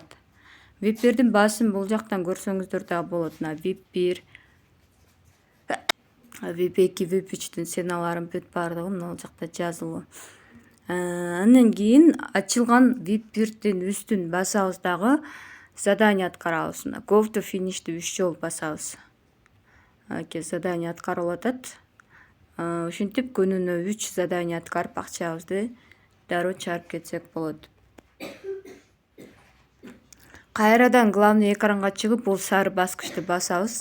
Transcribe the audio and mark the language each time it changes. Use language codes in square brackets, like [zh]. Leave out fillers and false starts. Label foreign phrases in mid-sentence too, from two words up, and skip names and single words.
[ky] VIP 1'дин баасын бул жактан көрсөңүздөр дагы болот. Мына VIP 1, VIP 2, VIP 3'түн сценаларын бүт бардыгы мына жакта жазылуу. Андан кийин ачылган VIP 1'дин үстүн басабыз дагы задание аткарабыз. [en] Go to finish'ти [ky] 3 жолу басабыз. Аке задание аткарылып атат. Ушинтип күнүнө 3 задание аткарып акчабызды дароо чыгарып кетсек болот. Кайрадан главный экранга чыгып, бул сары баскычты басабыз.